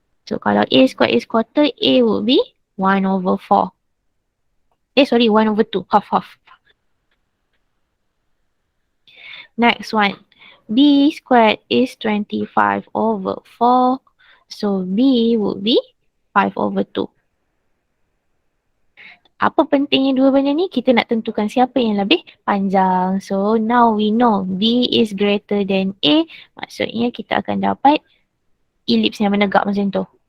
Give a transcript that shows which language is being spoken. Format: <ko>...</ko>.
<en>So</en> <ms>kalau</ms> <en>A squared is quarter, A would be 1 over 4. 1 over 2, half. Next one, B squared is 25 over 4. So B would be 5 over 2.</en> <ms>Apa pentingnya dua benda ni? Kita nak tentukan siapa yang lebih panjang.</ms> <en>So now we know B is greater than A.</en> <ms>Maksudnya kita akan dapat ellipse yang menegak macam tu.</ms>